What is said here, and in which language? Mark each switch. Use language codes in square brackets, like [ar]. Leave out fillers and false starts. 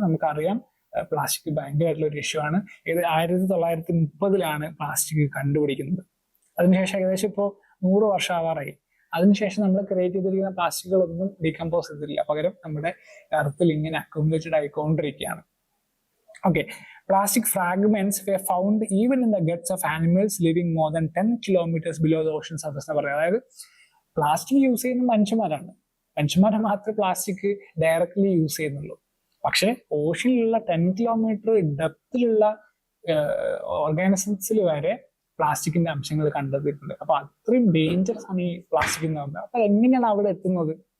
[ml] നമുക്കറിയാം പ്ലാസ്റ്റിക് ഭയങ്കരമായിട്ടുള്ള ഒരു ഇഷ്യൂ ആണ്. ഇത് 1930 പ്ലാസ്റ്റിക് കണ്ടുപിടിക്കുന്നത്. അതിനുശേഷം ഏകദേശം ഇപ്പോൾ 100 വർഷം ആവാറായി. അതിനുശേഷം നമ്മൾ ക്രിയേറ്റ് ചെയ്തിരിക്കുന്ന പ്ലാസ്റ്റിക്കുകളൊന്നും ഡീകമ്പോസ് ചെയ്തിട്ടില്ല, പകരം നമ്മുടെ എർത്തിൽ ഇങ്ങനെ അക്യുമുലേറ്റഡ് ആയിക്കൊണ്ടിരിക്കുകയാണ്. [en] okay, plastic fragments were found even in the guts of animals living more than 10 kilometers below the ocean surface [ml] എന്ന് പറയുന്നത്. അതായത് പ്ലാസ്റ്റിക് യൂസ് ചെയ്യുന്ന മനുഷ്യന്മാരെ മാത്രമേ പ്ലാസ്റ്റിക് ഡയറക്റ്റ്ലി യൂസ് ചെയ്യുന്നുള്ളൂ. പക്ഷെ ഓഷനിലുള്ള 10 കിലോമീറ്റർ ഡെപ്തിലുള്ള ഓർഗാനിസംസിൽ വരെ പ്ലാസ്റ്റിക്കിന്റെ അംശങ്ങൾ കണ്ടെത്തിയിട്ടുണ്ട്. അപ്പൊ അത്രയും ഡേഞ്ചറസ് ആണ് ഈ പ്ലാസ്റ്റിക് എന്ന് പറഞ്ഞാൽ. അപ്പൊ എങ്ങനെയാണ് അവിടെ എത്തുന്നത്?